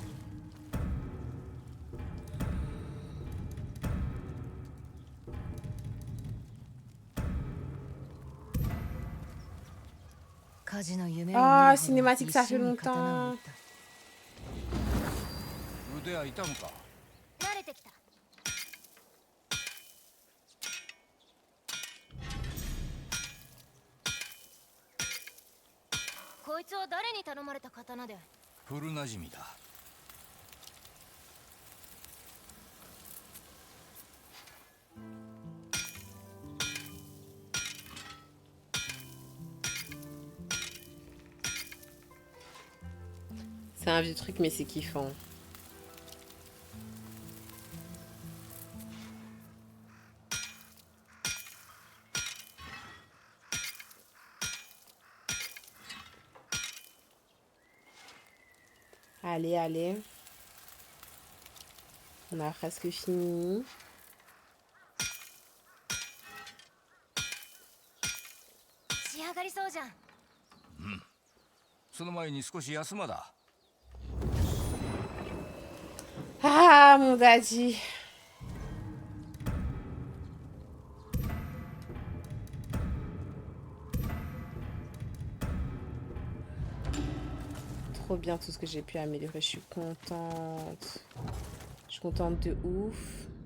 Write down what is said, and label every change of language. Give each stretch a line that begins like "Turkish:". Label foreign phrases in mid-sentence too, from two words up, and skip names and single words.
French: Ah, cinématique, ça fait longtemps.
Japanese: 腕は痛むか慣れてきたこいつは誰に頼まれた刀で古なじみだ
French: C'est un vieux truc, mais c'est kiffant. Allez, allez. On a presque fini.
Japanese: 仕上がりそうじゃんその前に少し休まだ
French: Ah, mon daddy. Trop bien tout ce que j'ai pu améliorer. Je suis contente. Je suis contente de ouf.